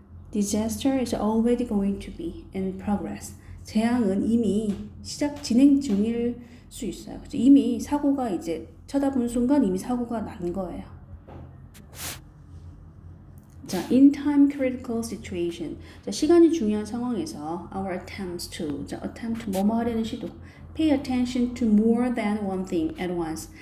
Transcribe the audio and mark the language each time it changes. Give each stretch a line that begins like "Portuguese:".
English: Disaster is already going to be in progress.
Korean: 재앙은 이미 진행 중일 수 있어요. 이미 사고가 이제 쳐다본 순간 이미 사고가 난 거예요. 자,
English: in time critical situation.
Korean: 자, 시간이 중요한 상황에서
English: our attempts to.
Korean: 자, attempt 뭐뭐 하려는 시도.
English: Pay attention to more than one thing at once.